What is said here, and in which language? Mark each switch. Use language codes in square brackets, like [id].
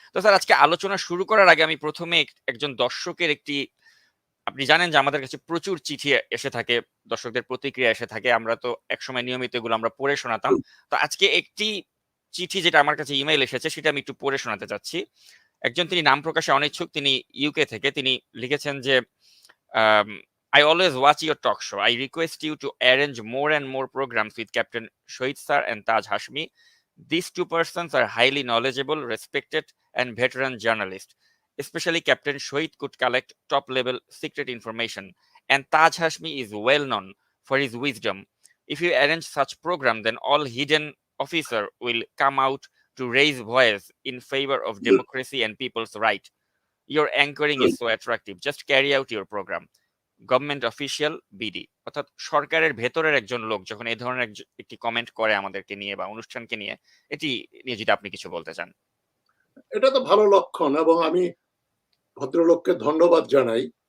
[bn] তো স্যার, আজকে আলোচনা শুরু করার আগে আমি ১ম এ একজন দর্শকের একটি, আপনি জানেন যে আমাদের কাছে প্রচুর চিঠি এসে থাকে, দর্শকদের প্রতিক্রিয়া এসে থাকে। আমরা তো একসময় নিয়মিত এগুলো আমরা পড়ে শোনাতাম। তো আজকে একটি চিঠি যেটা আমার কাছে ইমেইল এসেছে সেটা আমি একটু পড়ে শোনাতে চাচ্ছি। একজন, তিনি নাম প্রকাশে অনিচ্ছুক, তিনি ইউকে থেকে, তিনি লিখেছেন যে [en] I always watch your talk show. I request you to arrange more and more programs with Captain Shohid Sir and Taj Hashmi. These two persons are highly knowledgeable, respected, and veteran journalists. Especially Captain Shohid could collect top-level secret information, and Taj Hashmi is well known for his wisdom. If you arrange such program, then all hidden officer will come out to raise voice in favor of democracy and people's right. Your anchoring is so attractive. Just carry out your program. [bn] Government official BD, অর্থাৎ সরকারের ভেতরের একজন লোক যখন এই ধরনের একটি comment করে আমাদেরকে নিয়ে বা অনুষ্ঠানকে নিয়ে, এটি নিয়ে যদি আপনি কিছু বলতে চান। এটা তো ভালো লক্ষণ এবং আমি ভদ্রলোককে ধন্যবাদ জানাই।